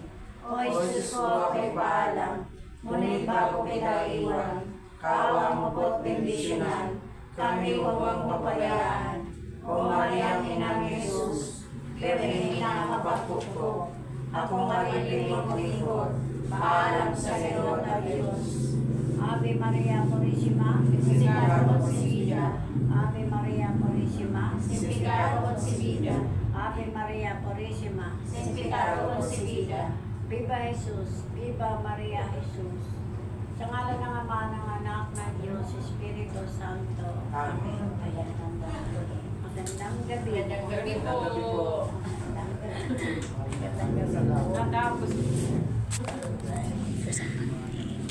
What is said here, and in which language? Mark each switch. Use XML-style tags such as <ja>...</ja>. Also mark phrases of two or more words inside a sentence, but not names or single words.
<tl>O Jesus ko, ako'y paalam, ngunit bago kita iwan, kaawang mo po't bendisyonan, kami huwag mapabayaan. O Maria, Inang Jesus, Birhen na kapatid ako marililing lingkod, paalam sa Lord na Diyos.</tl> <es>Ave Maria Purísima, sin pecado concebida. Ave Maria Purísima, sin pecado concebida. Ave Maria Purísima, sin pecado concebida. Viva Jesus, viva Maria Jesus.</es> <tl>Sa ngalan ng Ama, ng Anak, ng Diyos, Espiritu Santo. Amen. Ayan ang dahil. Magandang gabi. Magandang gabi po. Magandang gabi. Natapos.</tl>